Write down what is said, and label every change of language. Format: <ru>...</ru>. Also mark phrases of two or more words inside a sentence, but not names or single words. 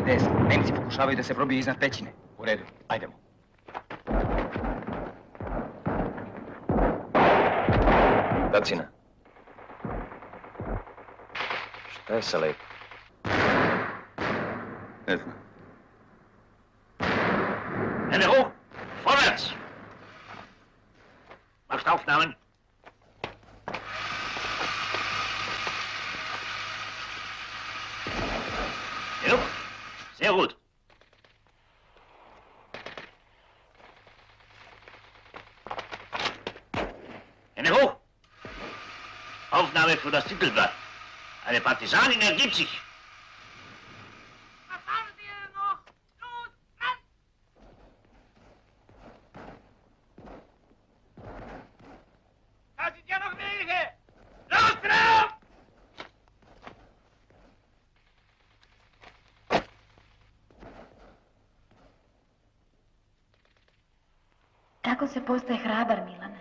<sr>Nemci pokušavaju da se probiju iznad pećine. U redu, ajdemo. Dacina. Šta je sa Lepom? Ne znam.</sr> <de>Hände hoch! Vorwärts! Macht Aufnahmen! Genug? Sehr gut. Hände hoch! Aufnahme für das Titelblatt. Eine Partisanin ergibt sich. Da sind ja noch welche! Los drauf!</de> <sr>Kako se postaje hrabar, Milane?</sr>